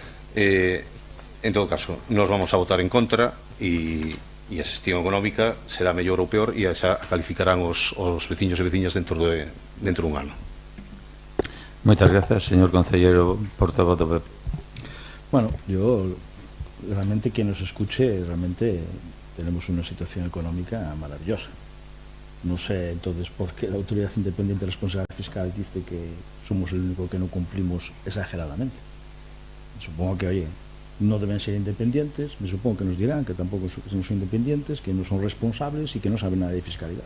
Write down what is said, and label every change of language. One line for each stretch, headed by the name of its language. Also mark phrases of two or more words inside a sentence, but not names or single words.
Spanish: En todo caso, nos vamos a votar en contra
Galician: e a xestión económica será mellor ou peor e xa calificarán os veciños e veciñas dentro dun ano. Moitas grazas, señor concellero portavoz do PP.
Spanish: Bueno, yo realmente quien nos escuche, realmente tenemos una situación económica maravillosa. No sé entonces por qué la Autoridad Independiente de Responsabilidad Fiscal dice que somos el único que no cumplimos exageradamente. Supongo que, oye, no deben ser independientes, me supongo que nos dirán que tampoco no son independientes, que no son responsables y que no saben nada de fiscalidad.